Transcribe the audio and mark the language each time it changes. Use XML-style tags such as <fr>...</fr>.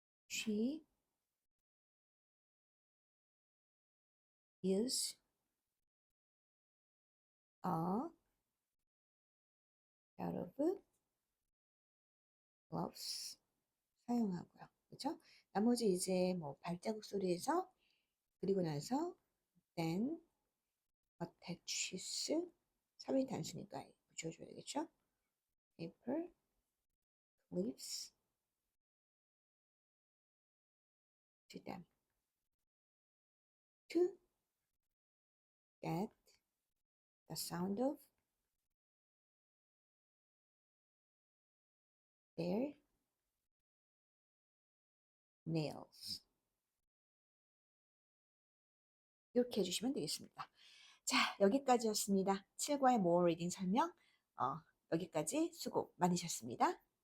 <en>She use a pair of gloves</en> <ko>사용하고요. 그렇죠? 나머지 이제 뭐 발자국 소리에서 그리고 나서</ko> <en>then attaches</en> <ko>3인 단수니까 붙여줘야 되겠죠?</ko> <en>paper clips to them to get the sound of their nails.</en> <ko>이렇게 해주시면 되겠습니다. 자, 여기까지였습니다. 7과의</ko> <en>more reading</en> <ko>설명. 여기까지 수고 많으셨습니다.</ko>